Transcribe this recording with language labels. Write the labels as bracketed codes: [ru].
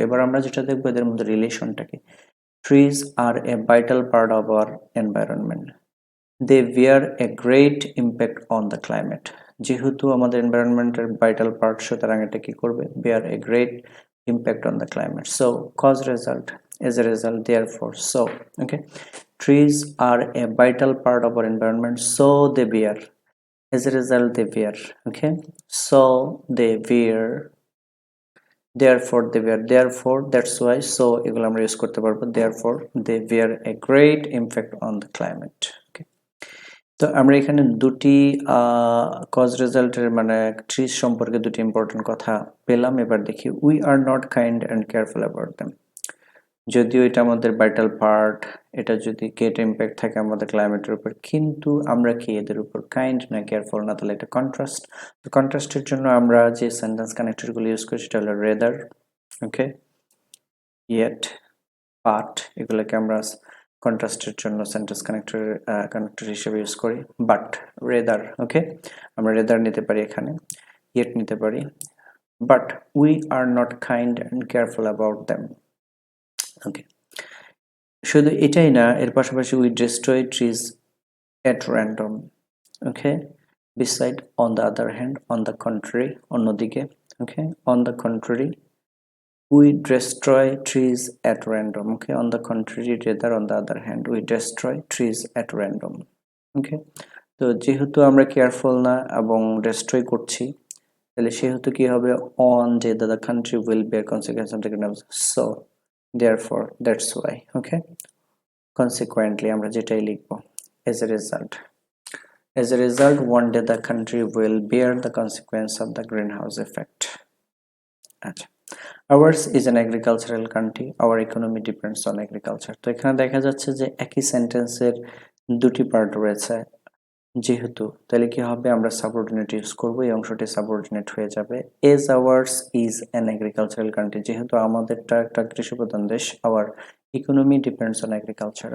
[bn] এবার আমরা যেটা দেখবো এদের মধ্যে রিলেশনটাকে। [en] Trees are a vital part of our environment, they bear a great impact on the climate. [bn] যেহেতু আমাদের এনভায়রনমেন্টের ভাইটাল পার্ট, সুতরাং এটা কি করবে, [en] Bear a great impact on the climate. So cause result, as a result, therefore, so. Okay, trees are a vital part of our environment, so they bear, as a result they bear. Okay, so they bear, therefore they bear, therefore, that's why, so [bn] এগুলো আমরা use করতে পারবো, [en] therefore they bear a great impact on the climate. [bn] Okay, তো আমরা এখানে দুটি cause রেজাল্টের মানে ট্রিজ সম্পর্কে দুটি ইম্পর্টেন্ট কথা পেলাম। এবার দেখি, [en] We are not kind and careful about them. [bn] যদিও এটা আমাদের ভাইটাল পার্ট, এটা যদি গ্রেট ইম্প্যাক্ট থাকে আমাদের ক্লাইমেটের উপর, কিন্তু আমরা কি এদের উপর কাইন্ড না কেয়ারফুল না, তাহলে এটা কন্ট্রাস্ট। তো কন্ট্রাস্টের জন্য আমরা যে সেন্টেন্স কানেক্টরগুলো ইউজ করি সেটা হলো রেদার, ওকে, ইয়েট, বাট, এগুলোকে আমরা কন্ট্রাস্টের জন্য সেন্টেন্স কানেক্টর হিসেবে ইউজ করি। [en] but, rather, okay, [bn] আমরা রেদার নিতে পারি [en] এখানে, ইয়েট নিতে পারি, but we are not kind and careful about them. Okay, [bn] শুধু এটাই না, এর পাশাপাশি [en] We destroy trees at random. Okay, beside, on the other hand, on the contrary, [bn] অন্যদিকে। [en] Okay, on the contrary, we destroy trees at random. Okay, on the contrary, rather on the other hand, we destroy trees at random. Okay, [bn] তো যেহেতু আমরা careful না এবং destroy করছি, তাহলে সেহেতু কি হবে, [en] on যে the country will bear consequence of the ground, so therefore that's why. Okay, consequently [bn] আমরা যেটাই লিখবো, [en] as a result, one day the country will bear the consequence of the greenhouse effect. আচ্ছা, ours is an agricultural country, our economy depends on agriculture. [bn] তো এখানে দেখা যাচ্ছে যে একই সেন্টেন্সের দুটি পার্ট রয়েছে, যেহেতু তাহলে কি হবে, আমরা সাবঅর্ডিনেট ইউজ করব, এই অংশটি সাবঅর্ডিনেট হয়ে যাবে। [en] as ours is an agricultural country, [bn] যেহেতু আমাদেরটা একটা কৃষিপ্রধান দেশ, [en] Our economy depends on agriculture.